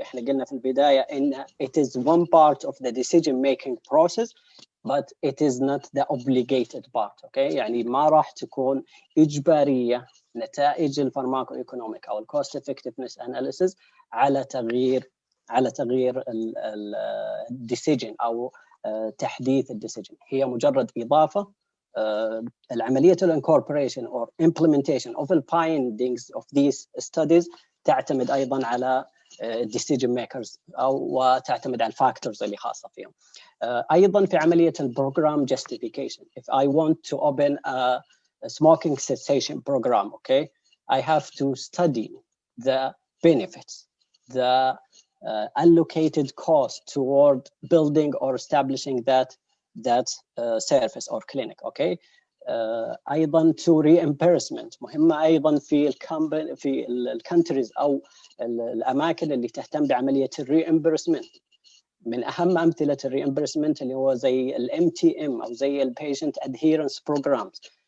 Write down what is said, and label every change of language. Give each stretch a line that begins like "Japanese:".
Arabic: احنا قلنا في البدايه ان
English: it is one part of the decision making process but it is not the obligated part.
Arabic: okay, يعني ما راح تكون اجباريه نتائج الفارماكو ايكونوميك او الكوست افكتفنس اناليسيس على تغيير الديسيجن او تحديث الديسيجن. هي مجرد اضافه. العمليه الانكوربوريشن
English: or implementation of the findings of these studies
Arabic: تعتمد ايضا على decision makers وتعتمد على الفاكتورز اللي خاصه فيهم. ايضا في عمليه البروجرام justification.
English: If I want to open a smoking cessation program, okay, I have to study the benefits, the allocated cost toward building or establishing that service or clinic.
Arabic: okay, ايضا to reimbursement مهمه ايضا في الكونتريز او الاماكن اللي تهتم بعمليه الريامبرسمنت. من اهم امثله الريامبرسمنت اللي هو زي الMTM او زي البيشنت adherence programs.